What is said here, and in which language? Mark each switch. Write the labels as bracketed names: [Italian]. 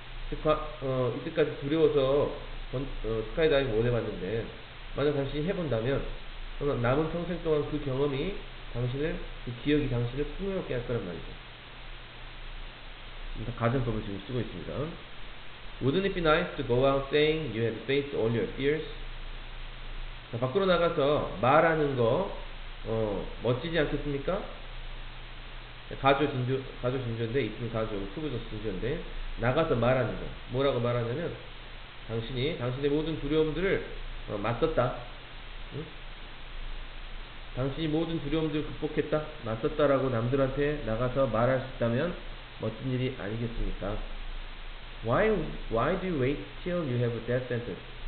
[Korean] 이때까지 두려워서 스카이다이빙 못 해봤는데 만약 당신이 해본다면 남은 평생 동안 그 경험이 그 기억이 당신을 풍요롭게 할 거란 말이죠. 가정법을 지금 쓰고 있습니다. [English] Wouldn't it be nice to go out saying you had faced all your fears? [Korean] 자, 밖으로 나가서 말하는 거 멋지지 않겠습니까? 가조 진조인데 이쁜 가조 투부정 진조인데 나가서 말하는 거 뭐라고 말하냐면 당신의 모든 두려움들을 맞섰다. 응? 당신이 모든 두려움들을 극복했다, 맞섰다라고 남들한테 나가서 말할 수 있다면 멋진 일이 아니겠습니까? [English] Why do you wait till you have a death sentence?